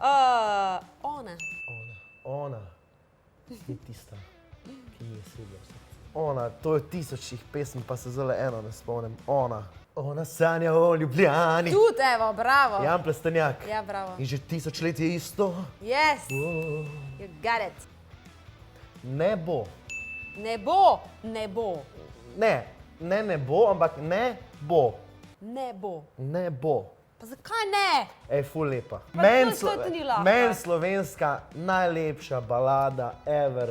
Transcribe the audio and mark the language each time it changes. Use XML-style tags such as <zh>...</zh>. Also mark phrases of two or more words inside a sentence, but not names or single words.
<sl>Ona. Je tista, ki mi je sedla v srce. Ona, to je 1000 pesem, pa se zelo eno ne spomnim. Ona sanja o Ljubljani. Tudi, evo, bravo. Jan Plestenjak. Ja, bravo. In že 1000 let je isto.</sl> <en>Yes, you got it.</en> <sl>Ne bo. Ne bo. Ne bo, ampak ne bo. Ne bo. Pa zakaj ne? Ej, ful lepa. Pa to ni lahko. Meni slovenska najlepša balada ever.</sl>